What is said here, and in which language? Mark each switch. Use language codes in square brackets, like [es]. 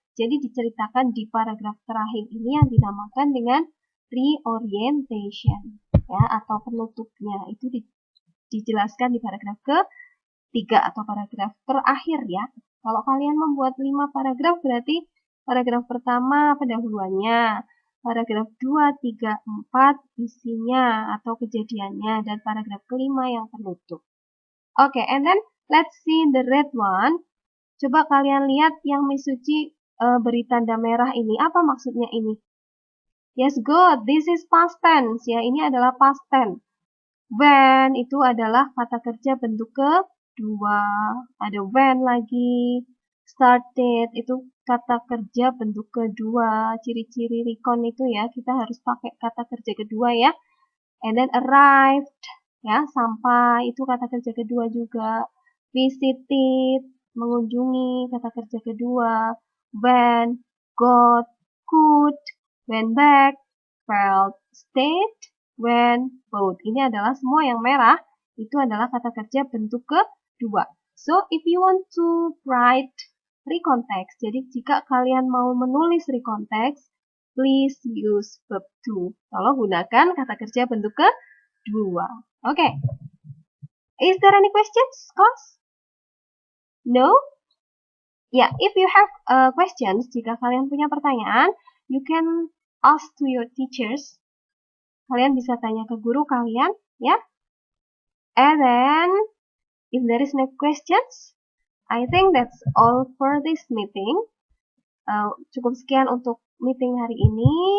[id] Jadi diceritakan di paragraf terakhir ini yang dinamakan dengan reorientation ya, atau penutupnya itu dijelaskan di paragraf ke-3 atau paragraf terakhir ya. Kalau kalian membuat 5 paragraf berarti paragraf pertama pendahuluannya, paragraf 2, 3, 4 isinya atau kejadiannya, dan paragraf kelima yang penutup. [en] Oke, and then let's see the red one. [id] Coba kalian lihat yang Miss Suci beri tanda merah ini. Apa maksudnya ini? [en] Yes, good. This is past tense ya. [id] Ini adalah past tense. When itu adalah kata kerja bentuk kedua. Ada when lagi. Started itu kata kerja bentuk kedua. Ciri-ciri recon itu ya, kita harus pakai kata kerja kedua ya. [en] And then arrived [id] ya, sampai itu kata kerja kedua juga. Visited, mengunjungi, kata kerja kedua. [en] Went, got, could, went back, felt, stayed, went, both. [id] Ini adalah semua yang merah, itu adalah kata kerja bentuk kedua. [en] So, if you want to write recontext, [id] jadi jika kalian mau menulis recontext, [en] please use verb to. [id] Tolong gunakan kata kerja bentuk kedua. Okay. [en] Is there any questions, class? No? Yeah, if you have questions, [id] jika kalian punya pertanyaan, [en] you can ask to your teachers. [id] Kalian bisa tanya ke guru kalian, ya. [en] And then, if there is no questions, I think that's all for this meeting. [id] Cukup sekian untuk meeting hari ini.